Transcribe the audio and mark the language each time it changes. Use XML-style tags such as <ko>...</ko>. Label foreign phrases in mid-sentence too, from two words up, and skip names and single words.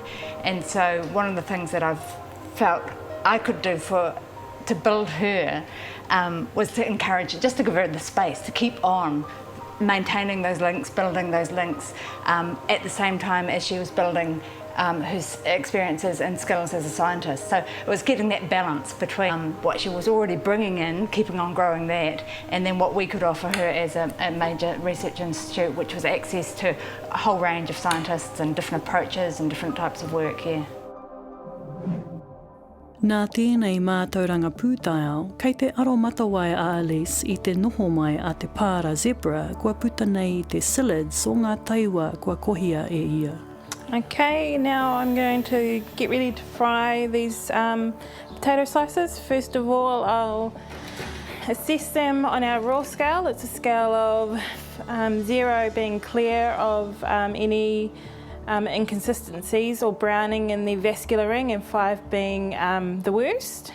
<en>And so one of the things that I've felt I could do to build her was to encourage her, just to give her the space to keep on maintaining those links, building those links, at the same time as she was building her experiences and skills as a scientist. So it was getting that balance between what she was already bringing in, keeping on growing that, and then what we could offer her as a major research institute, which was access to a whole range of scientists and different approaches and different types of work here.</en> <mi>Nā tēnei Mātauranga pūtaiao, kei te aro matawai a Aleise i te noho mai a te pāra zebra, kua puta nei i te psyllids o ngā Taewa kua kohia e ia.</mi> <en>Okay, now I'm going to get ready to fry these potato slices. First of all, I'll assess them on our raw scale. It's a scale of 0 being clear of any inconsistencies or browning in the vascular ring, and 5 being the worst.</en>